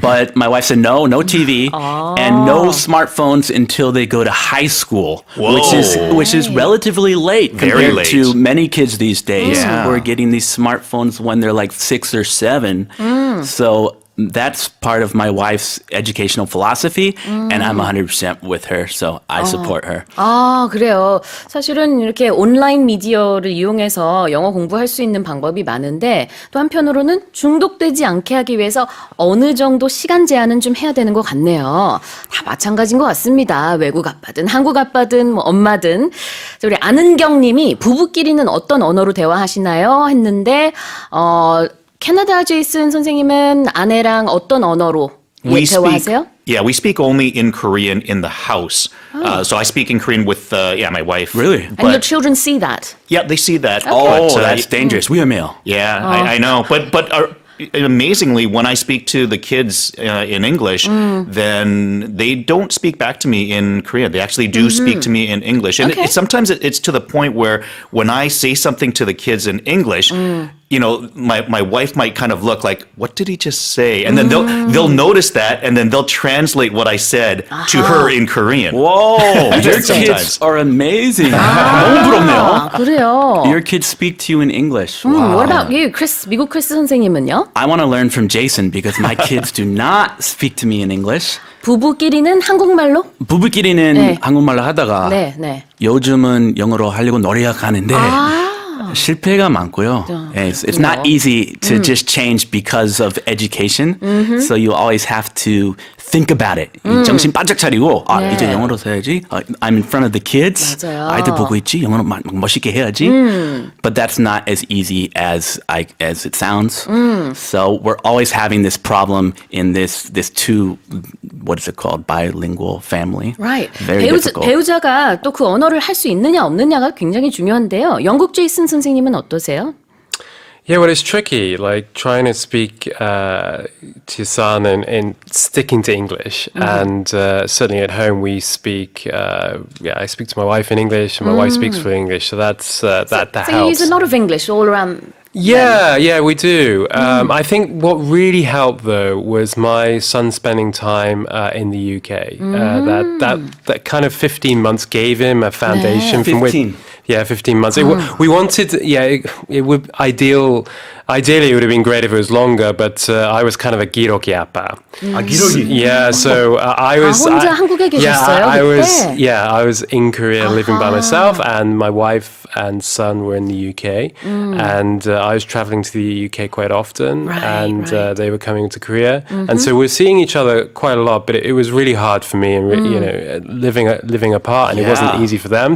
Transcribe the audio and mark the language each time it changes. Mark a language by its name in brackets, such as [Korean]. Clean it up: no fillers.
[English] But my wife said no TV and no smartphones until they go to high school, which is relatively late Very compared late. to many kids these days Yeah. who are getting these smartphones when they're like 6 or 7. So that's part of my wife's educational philosophy, and I'm 100% with her, so I support her. [Korean] 그래요. 사실은 이렇게 온라인 미디어를 이용해서 영어 공부할 수 있는 방법이 많은데 또 한편으로는 중독되지 않게 하기 위해서 어느 정도 시간 제한은 좀 해야 되는 것 같네요. 다 마찬가지인 것 같습니다. 외국 아빠든 한국 아빠든 뭐 엄마든. 우리 안은경 님이 부부끼리는 어떤 언어로 대화하시나요? 했는데 캐나다 제이슨 선생님은 아내랑 어떤 언어로 대화하세요? [English] We speak only in Korean in the house. So I speak in Korean with my wife. Really? And your children see that? Yeah, they see that. Oh, But, that's dangerous. [Korean] 위험해요. [English] Yeah, I know. But amazingly, when I speak to the kids in English, then they don't speak back to me in Korean. They actually do speak to me in English. And sometimes it's to the point where when I say something to the kids in English, my wife might kind of look like, what did he just say? And then they'll notice that, and then they'll translate what I said to her in Korean. Whoa, your Sometimes. kids are amazing. [Korean] 너무 부럽네요. 그래요. [English] Your kids speak to you in English. Wow. What about you, Chris? [Korean] 미국 크리스 선생님은요? [English] I want to learn from Jason because my kids do not speak to me in English. [Korean] 부부끼리는 한국말로? 부부끼리는 네. 한국말로 하다가 네. 요즘은 영어로 하려고 노력하고 가는데 실패가 많고요. [English] It's not easy to just change because of education. So you always have to think about it. [Korean] 정신 바짝 차리고 이제 영어로 써야지. [English] I'm in front of the kids. [Korean] 맞아요. 아이들 보고 있지. 영어로 멋있게 해야지. [English] But that's not as easy as it sounds. So we're always having this problem in this two, what is it called? Bilingual family. Right. Very difficult. [Korean] 배우자가 또 그 언어를 할 수 있느냐 없느냐가 굉장히 중요한데요. 영국 제이슨 선생님은 어떠세요? [English] Yeah, well, it's tricky, like trying to speak to your son and sticking to English. And certainly at home we speak, I speak to my wife in English and my wife speaks fluent English. So that So you helps. use a lot of English all around Yeah, we do. I think what really helped though was my son spending time in the UK. That kind of 15 months gave him a foundation from which. 15. Yeah, 15 months. We wanted, it would ideally it would have been great if it was longer, but I was kind of a 기러기 아빠. [Korean] 기러기. [English] Yeah, so I was. [Korean] 혼자 한국에 계셨어요, 그때? [English] I was in Korea living by myself, and my wife and son were in the UK, and I was traveling to the UK quite often, and they were coming to Korea, and so we're seeing each other quite a lot. But it was really hard for me, and living apart, and it wasn't easy for them.